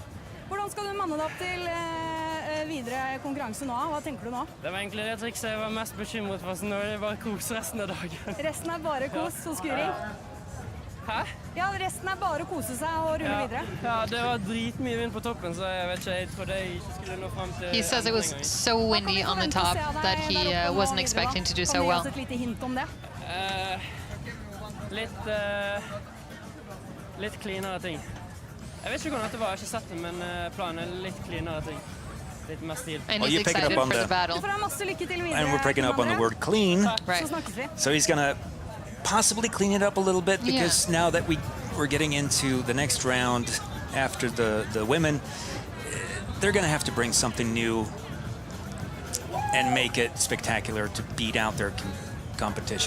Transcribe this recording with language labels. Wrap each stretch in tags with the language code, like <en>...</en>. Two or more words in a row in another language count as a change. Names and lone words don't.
<no>Hvordan skal du manne deg opp til videre konkurranse nå? Hva tenker du nå? Det var egentlig det trikset jeg var mest bekymret for, så nå er det bare kos resten av dagen. Resten er bare kos og skuring? Hæ? Ja, resten er bare å kose seg og rulle videre. Ja, det var dritmye vind på toppen, så jeg vet ikke, jeg trodde jeg ikke skulle nå frem til...</no> <en>He says it was so windy on the top that he wasn't expecting to do so well.</en> <no>Kan du gi oss et lite hint om det? Litt cleanere ting. Jeg vet ikke hvordan dette var, jeg har ikke sett det, men planen er litt cleanere ting. Litt mer stil.</no> <en>And Well, he's you pick it up excited on for the- the battle.</en> <no>Du får ha masse lykke til videre.</no> <en>And we're picking up on the Kim André. word clean. Right.</en> <no>Så snakkes vi.</no> <en>So he's gonna possibly clean it up a little bit because now that we're getting into the next round after the women, they're gonna have to bring something new and make it spectacular to beat out their competition.</en>